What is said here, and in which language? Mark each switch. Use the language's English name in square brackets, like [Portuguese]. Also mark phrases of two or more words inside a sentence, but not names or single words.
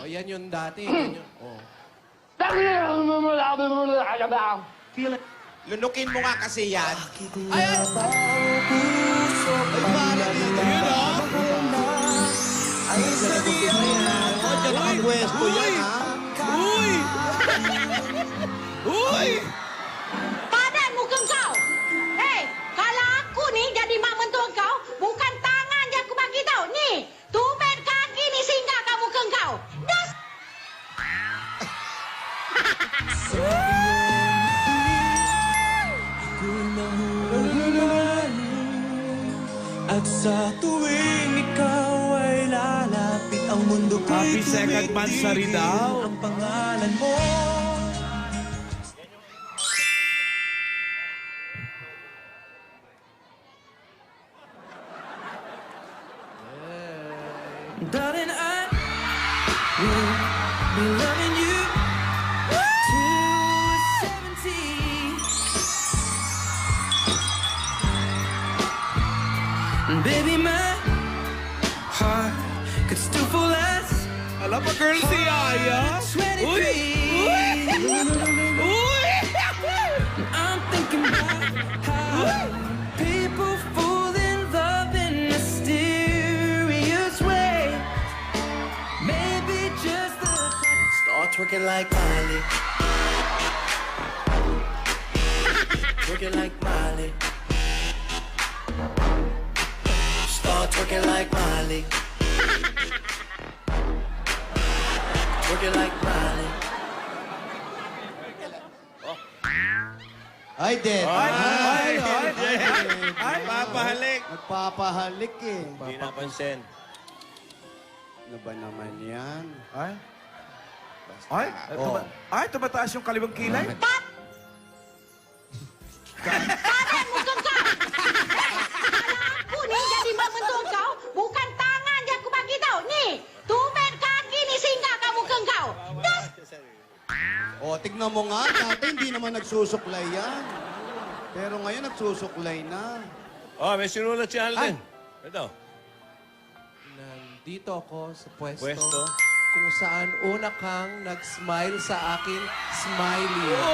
[Filipino] Oh, yan yung dati. Yan yung, oh. Lunukin mo nga kasi yan. Ay, ay! Diyan nakapwesto yan, ha? [Malay] Padan muka kau. Hei, kalau aku ni jadi mak mentua kau, bukan tangan je aku bagi tau. Ni, tumit kaki ni singgah kat muka kau. Das. [Filipino] At sa tuwing ikaw ay lalapit, ang mundo ko'y [English] Happy second month sa Ridao. [Filipino] ang pangalan mo. [English] Darling, I will be loving you to 70. Baby, my heart could still fall less. [Filipino] Alam mo, girl, si Yaya. 23. [English] I'm thinking about how people fall in love in mysterious ways. Maybe just the start twerking like Miley. Twerking like Miley. Start twerking like Miley. Twerking like Miley. [Filipino] Ay, Dad. Ay, papahalik. Nagpapahalik eh. Hindi napansin. Ano ba naman yan? Ay? Ay? Oh. Ay, tumataas yung kaliwang kilay. [Malay] Padan muka kau. Kalau aku ni jadi mak mentua kau, bukan tangan je aku bagi tau. Ni, tumit kaki ni singgah kat muka kau. Das. [Filipino] O, tignan mo nga. Dati hindi naman nagsusuklay yan. Pero ngayon nagsusuklay na. Oh, may sinulat si Alden. Ito. Nandito ako sa pwesto. Pwesto. Kung saan una kang nag-smile sa akin, smiley.